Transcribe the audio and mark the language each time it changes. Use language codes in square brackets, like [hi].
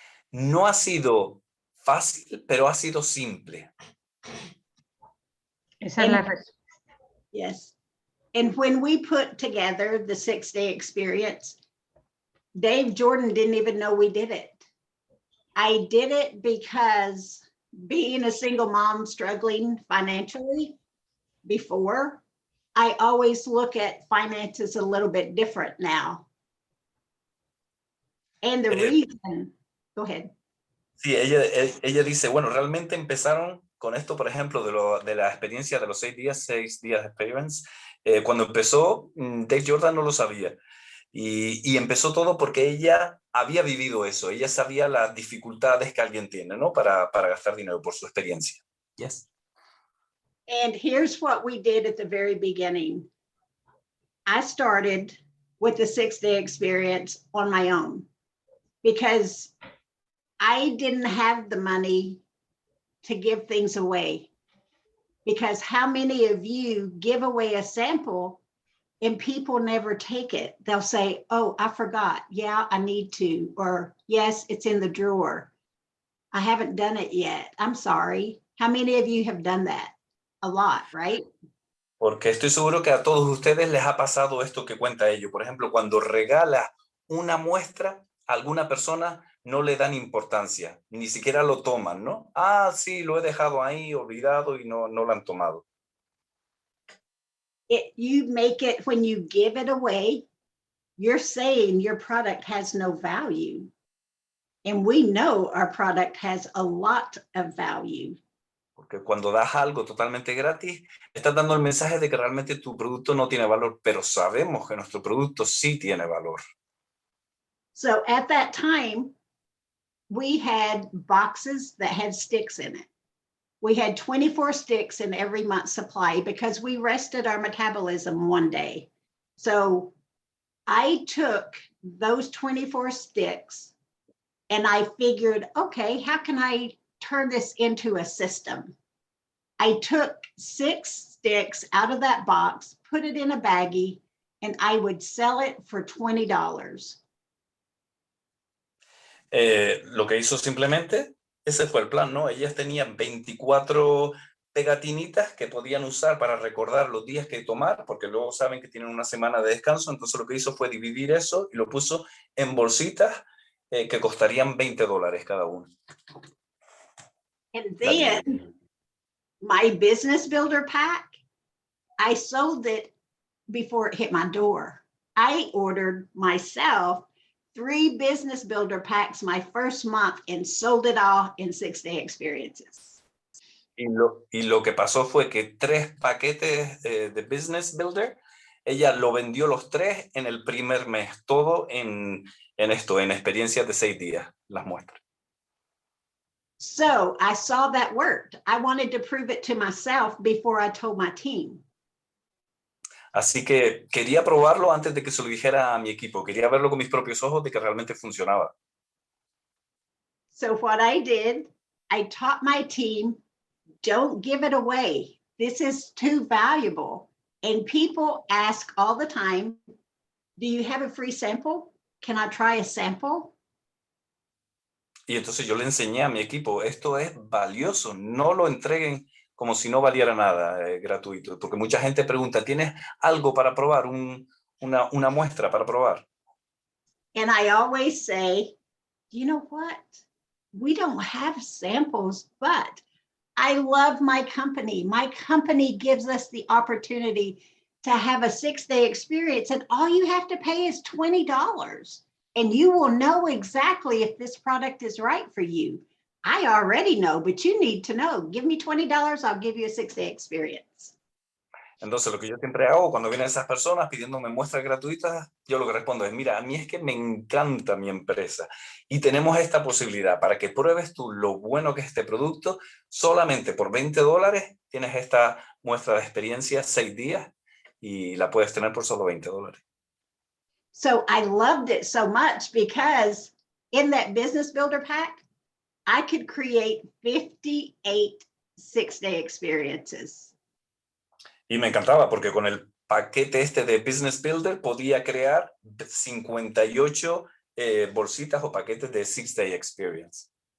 [es] No ha sido fácil, pero ha sido simple. Esa es la respuesta. [en] Yes. And when we put together the 6-day experience, Dave Jordan didn't even know we did it. I did it because being a single mom struggling financially before, I always look at finances a little bit different now. And the reason, go ahead. [es] Sí, ella dice, bueno, realmente empezaron con esto, por ejemplo, de la experiencia de los 6 días experience. Cuando empezó, Dave Jordan no lo sabía. Y empezó todo porque ella había vivido eso. Ella sabía las dificultades que alguien tiene, ¿no? Para gastar dinero por su experiencia. [en] Yes. And here's what we did at the very beginning. I started with the 6-day experience on my own because I didn't have the money to give things away. Because how many of you give away a sample and people never take it? They'll say, oh, I forgot. Yeah, I need to. Or yes, it's in the drawer. I haven't done it yet. I'm sorry. How many of you have done that? A lot, right? [es] Porque estoy seguro que a todos ustedes les ha pasado esto que cuenta ello. Por ejemplo, cuando regala una muestra, a alguna persona no le dan importancia, ni siquiera lo toman, ¿no? Ah, sí, lo he dejado ahí, olvidado y no lo han tomado. [en] You make it, when you give it away, you're saying your product has no value. And we know our product has a lot of value. [es] Porque cuando das algo totalmente gratis, estás dando el mensaje de que realmente tu producto no tiene valor, pero sabemos que nuestro producto sí tiene valor. [en] So at that time, we had boxes that had sticks in it. We had 24 sticks in every month's supply because we rested our metabolism one day. So I took those 24 sticks and I figured, okay, how can I turn this into a system? I took 6 sticks out of that box, put it in a baggie, and I would sell it for $20. [es] Lo que hizo simplemente, ese fue el plan, ¿no? Ellas tenían 24 pegatinitas que podían usar para recordar los días que tomar, porque luego saben que tienen una semana de descanso, entonces lo que hizo fue dividir eso y lo puso en bolsitas que costarían $20 cada uno. [en] And then my business builder pack, I sold it before it hit my door. I ordered myself 3 business builder packs my first month and sold it all in 6-day experiences. [es] Y lo que pasó fue que 3 paquetes de business builder ella lo vendió los 3 en el primer mes, todo en experiencias de 6 días, las muestras. [en] So I saw that worked. I wanted to prove it to myself before I told my team. [es] Así que quería probarlo antes de que se lo dijera a mi equipo. Quería verlo con mis propios ojos de que realmente funcionaba. [en] So what I did, I taught my team, don't give it away. This is too valuable. And people ask all the time, do you have a free sample? Can I try a sample? [es] Y entonces yo le enseñé a mi equipo, esto es valioso, no lo entreguen como si no valiera nada, gratuito. Porque mucha gente pregunta, ¿tienes algo para probar? Una muestra para probar. [en] And I always say, you know what? We don't have samples, but I love my company. My company gives us the opportunity to have a 6-day experience, and all you have to pay is $20. And you will know exactly if this product is right for you. I already know, but you need to know. Give me $20, I'll give you a 6-day experience. [es] Entonces lo que yo siempre hago cuando vienen esas personas pidiéndome muestras gratuitas, yo lo que respondo es, mira, a mí es que me encanta mi empresa y tenemos esta posibilidad para que pruebes tú lo bueno que es este producto. Solamente por $20 tienes esta muestra de experiencia 6 días y la puedes tener por solo $20. [en] So I loved it so much because in that business builder pack, I could create 58 6-day experiences. [es] Y me encantaba porque con el paquete este de Business Builder podía crear 58 bolsitas o paquetes de 6-day experience.